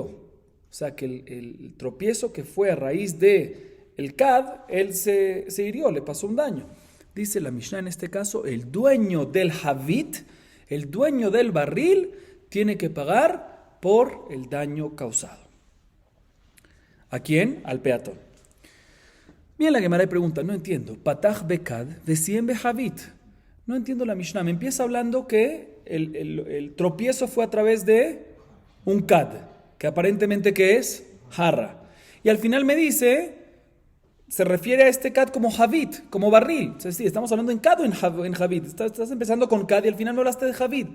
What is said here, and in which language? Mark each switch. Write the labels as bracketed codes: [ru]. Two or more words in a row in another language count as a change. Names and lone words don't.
[es] O sea, que el tropiezo que fue a raíz de el kad, él se hirió, le pasó un daño. Dice la Mishnah en este caso, el dueño del havit, el dueño del barril, tiene que pagar por el daño causado. ¿A quién? Al peatón. Bien, la Gemara pregunta, no entiendo. [arc] פתח בכד, וסיים בחבית. [es] No entiendo la Mishnah. Me empieza hablando que el tropiezo fue a través de un kad, que aparentemente ¿qué es? Jarra. Y al final me dice, se refiere a este kad como javit, como barril. O sea, sí, estamos hablando en kad o en javit. Estás empezando con kad y al final no hablaste de javit.